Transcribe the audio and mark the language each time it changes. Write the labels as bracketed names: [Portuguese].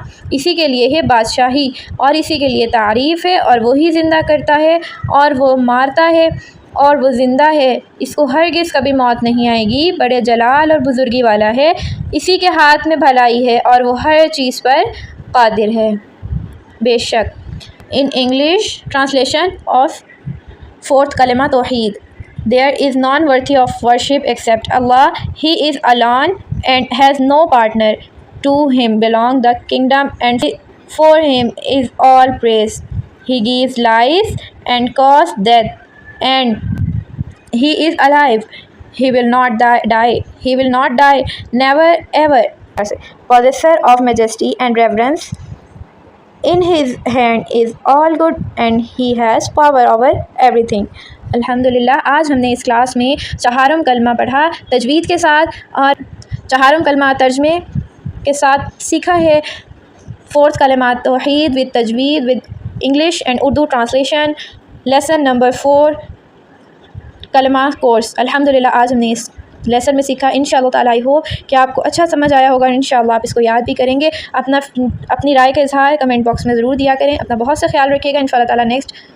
[Urdu] اسی کے لیے ہے بادشاہی، اور اسی کے لیے تعریف ہے، اور وہی زندہ کرتا ہے اور وہ مارتا ہے اور وہ زندہ ہے، اس کو ہرگز کبھی موت نہیں آئے گی، بڑے جلال اور بزرگی والا ہے، اسی کے ہاتھ میں بھلائی ہے اور وہ ہر چیز پر قادر ہے۔ بے شک۔ [English] In English translation of fourth kalima Tawheed. There is none worthy of worship except Allah. He is alone and has no partner. To him belong the kingdom and for him is all praise. He gives life and causes death, and he is alive. He will not die. He will not die. Never ever. Possessor of majesty and reverence. In his hand is all good and he has power over everything. [Urdu] الحمدللہ، آج ہم نے اس class میں چہارم کلمہ پڑھا تجوید کے ساتھ، اور چہارم کلمہ ترجمے کے ساتھ سیکھا ہے۔ [English] fourth کلمہ توحید with تجوید with English and Urdu translation, [Urdu] lesson number 4 کلمہ کورس۔ الحمدللہ آج ہم نے اس لیسن میں سیکھا۔ انشاءاللہ تعالیٰ [English] I hope [Urdu] کہ آپ کو اچھا سمجھ آیا ہوگا، انشاءاللہ آپ اس کو یاد بھی کریں گے۔ اپنی رائے کا اظہار کمنٹ باکس میں ضرور دیا کریں۔ اپنا بہت سے خیال رکھیے گا۔ انشاءاللہ تعالیٰ نیکسٹ